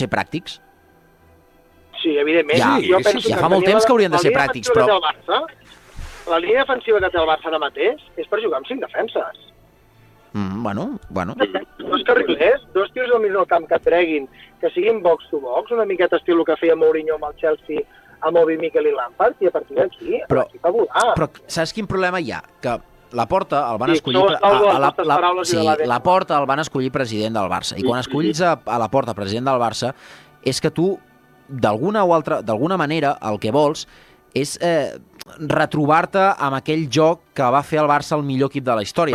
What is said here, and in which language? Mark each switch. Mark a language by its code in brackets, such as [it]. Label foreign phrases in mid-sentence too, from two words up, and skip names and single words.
[ca] Ser pràctics. Sí, evidentment. Ja fa molt temps que haurien de ser pràctics, però... La línia defensiva que té el Barça ara mateix és per jugar amb 5 defenses. Bueno. Dos carrilers, dos tios al mig del camp que et treguin, que siguin [en] box to box, [ca] una miqueta estil que feia Mourinho amb el Chelsea, amb Obi, Mikel i Lampard, i a partir d'aquí l'equip a volar. Però saps quin problema hi ha? Que la Porta el van escollir... La Porta el van escollir president del Barça. I quan escollis a la Porta president del Barça és que tu, d'alguna manera, el que vols és retrobar-te amb aquell joc que va fer el Barça el millor equip de la història.